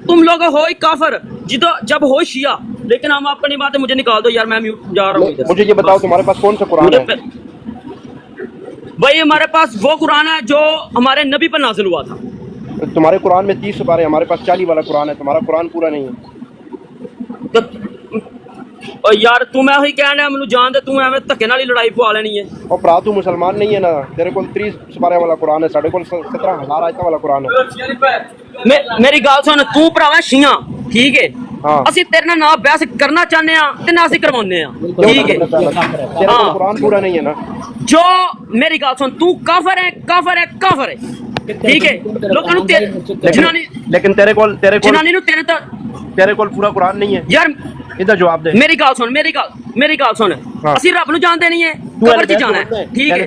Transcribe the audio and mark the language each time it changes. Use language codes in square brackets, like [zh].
[hi] तुम लोग हो ही काफिर जब हो शिया, लेकिन हम अपनी बातें मुझे निकाल दो यार, मैं जा रहा हूँ। मुझे ये बताओ तुम्हारे पास कौन सा कुरान है? भाई हमारे पास वो कुरान है जो हमारे नबी पर नाजिल हुआ था। तुम्हारे कुरान में 30 पारे, हमारे पास 40 वाला कुरान है, तुम्हारा कुरान पूरा नहीं है। [pa] ਓ ਯਾਰ ਤੂੰ ਮੈਂ ਉਹੀ ਕਹਿਣ ਡਿਆ ਮੈਨੂੰ ਜਾਣ ਦੇ ਤੂੰ ਐਵੇਂ ਧੱਕੇ ਨਾਲ ਹੀ ਲੜਾਈ ਪਵਾ ਲੈਣੀ ਹੈ [hi] और भरा तू मुसलमान नहीं है ना, तेरे को 30 सुपारे वाला कुरान है, साढ़े को 17,000 आयतां वाला कुरान है। [pa] ਮੇਰੀ ਗੱਲ ਸੁਣ ਤੂੰ ਭਰਾਵਾ ਸ਼ੀਆਂ ਠੀਕ ਹੈ [hi] हाँ [pa] ਅਸੀਂ ਤੇਰੇ ਨਾਲ ਨਾ ਬਹਿਸ ਕਰਨਾ ਚਾਹੁੰਦੇ ਆ ਤੇ ਨਾ ਅਸੀਂ ਕਰਵਾਉਂਦੇ ਆ ਠੀਕ ਹੈ [hi] तेरे को कुरान पूरा नहीं है ना। [pa] ਜੋ ਮੇਰੀ ਗੱਲ ਸੁਣ ਤੂੰ ਕਾਫਰ ਹੈ ਕਾਫਰ ਹੈ ਕਾਫਰ ਹੈ ਠੀਕ ਹੈ ਲੋਕਾਂ ਨੂੰ ਜਨਾਨੀ [hi] लेकिन तेरे को [pa] ਜਨਾਨੀ ਨੂੰ ਤੇਰੇ ਤਾਂ [hi] पूरा कुरान नहीं है [pa] ਯਾਰ [hi] इधर जवाब दे। [pa] ਮੇਰੀ ਗੱਲ ਸੁਣ ਮੇਰੀ ਗੱਲ ਸੁਣ ਅਸੀਂ ਰੱਬ ਨੂੰ ਜਾਣਦੇ ਨਹੀਂ ਹੈ ਕਬਰ 'ਚ ਜਾਣਾ ਹੈ ਠੀਕ ਹੈ